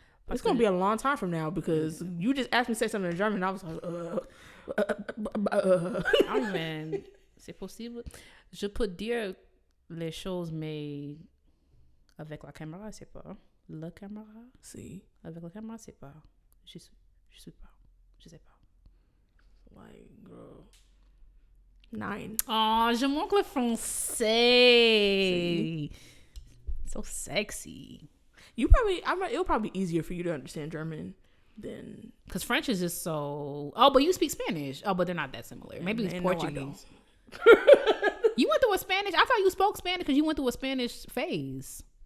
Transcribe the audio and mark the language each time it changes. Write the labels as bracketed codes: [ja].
[en] It's gonna be a long time from now because you just asked me to say something in German, and I was like, I don't even. [fr] C'est possible. Je peux dire les choses, mais avec la caméra, c'est pas. La caméra. Si. Avec la caméra, c'est pas. Je sais pas. Je sais pas. [en] Like, girl. 9. [fr] Oh, je manque le français. [en] See? So sexy. It'll probably be easier for you to understand German than... Because French is just so... Oh, but you speak Spanish. Oh, but they're not that similar. Maybe it's Portuguese. You went through a Spanish... I thought you spoke Spanish because you went through a Spanish phase.